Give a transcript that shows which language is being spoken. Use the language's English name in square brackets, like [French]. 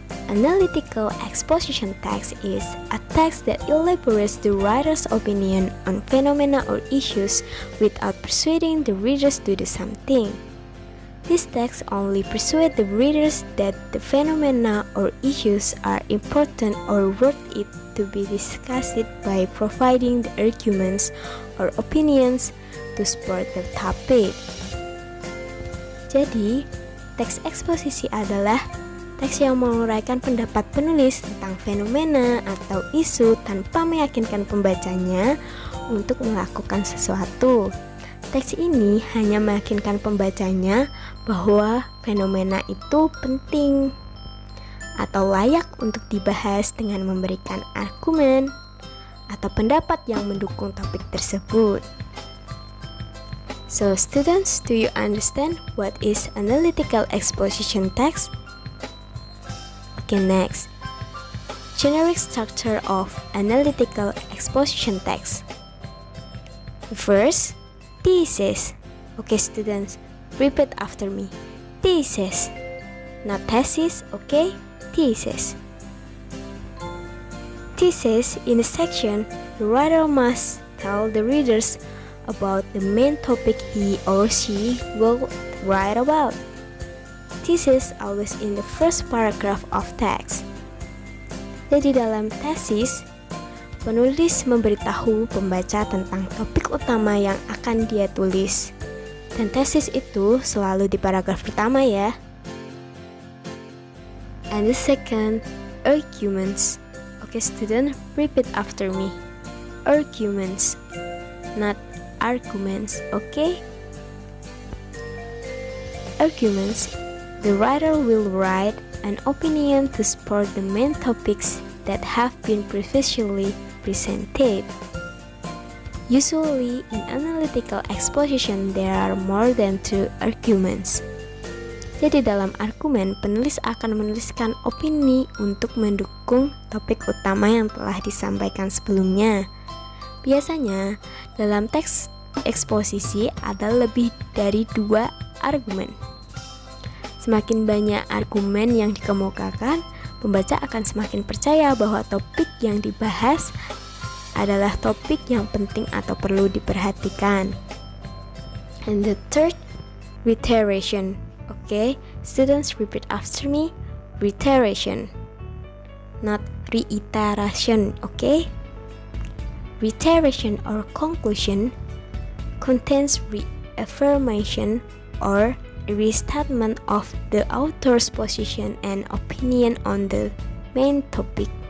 [English] Analytical exposition text is a text that elaborates the writer's opinion on phenomena or issues without persuading the readers to do something. This text only persuades the readers that the phenomena or issues are important or worth it to be discussed by providing the arguments or opinions to support the topic. [Indonesian] Jadi, teks eksposisi adalah teks yang menguraikan pendapat penulis tentang fenomena atau isu tanpa meyakinkan pembacanya untuk melakukan sesuatu. Teks ini hanya meyakinkan pembacanya bahwa fenomena itu penting atau layak untuk dibahas dengan memberikan argumen atau pendapat yang mendukung topik tersebut. [English] So students, do you understand what is analytical exposition text? Okay, next. Generic structure of analytical exposition text. First, thesis. Okay, students, repeat after me. Thesis. Not thesis, okay? Thesis. Thesis, in a section, the writer must tell the readers about the main topic he or she will write about. Thesis always in the first paragraph of text. [Indonesian] Jadi dalam tesis, penulis memberitahu pembaca tentang topik utama yang akan dia tulis. Dan tesis itu selalu di paragraf pertama ya. [English] And the second, arguments. Okay student, repeat after me. Arguments, not arguments, okay? Arguments. The writer will write an opinion to support the main topics that have been previously presented. Usually, in analytical exposition, there are more than 2 arguments. [Indonesian] Jadi dalam argumen, penulis akan menuliskan opini untuk mendukung topik utama yang telah disampaikan sebelumnya. Biasanya, dalam teks eksposisi ada lebih dari 2 argumen. Semakin banyak argumen yang dikemukakan, pembaca akan semakin percaya bahwa topik yang dibahas adalah topik yang penting atau perlu diperhatikan. [English] And the third, reiteration. Okay, students, repeat after me. Reiteration, not reiteration, okay? Reiteration or conclusion contains reaffirmation or restatement of the author's position and opinion on the main topic.